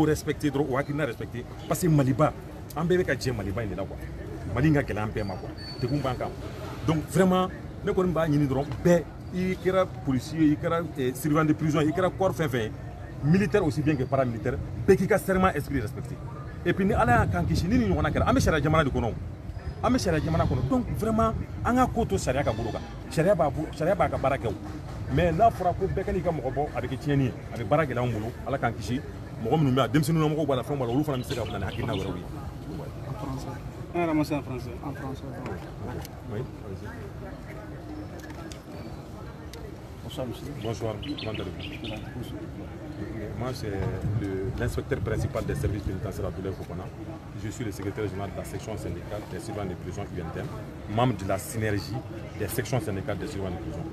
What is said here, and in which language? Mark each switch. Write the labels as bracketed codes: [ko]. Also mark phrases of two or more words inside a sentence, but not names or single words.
[bm] respecter dɔrɔn o hakilina respecter parce que Maliba an bɛɛ bɛ ka jɛ Maliba in de la quoi Mali in ka gɛlɛn an bɛɛ ma quoi degun b'an kan [fr] donc vraiment [bm] ne kɔni b'a ɲini dɔrɔn bɛɛ i kɛra policier i kɛra [fr] surveillant de prison [bm] i kɛra corps fɛn fɛn ye [fr] militaire aussi bien que paramilitaire [bm] bɛɛ k'i ka [fr] serment esprit respecter et puis [bm] ni ala y'a kan kisi ni nin ɲɔgɔnna kɛra an bɛ sariya jamana de kɔnɔ an bɛ sariya jamana kɔnɔ [fr] donc vraiment [bm] an ka ko to sariya ka bolo kan sariya b'a ka baara kɛ o mais n'a fɔra ko bɛɛ ka n'i ka mɔgɔ bɔ a bɛ kɛ tiɲɛni ye a bɛ baara gɛlɛya anw bolo ala k'an kisi mɔgɔ minnu bɛ yan denmisɛnninw na mɔgɔw b'a la fɛnw b'a la olu fana bɛ se ka na ni hakilina wɛrɛw ye. [fr] On a ramassé en français. En français. Oui. Bonsoir, monsieur. Bonsoir. Comment allez-vous? Moi, c'est l'inspecteur principal des services pénitentiaires Abdoulaye Fofana. Je suis le secrétaire général de la section syndicale des surveillants de prison UNTM, membre de la synergie des sections syndicales des surveillants de prison.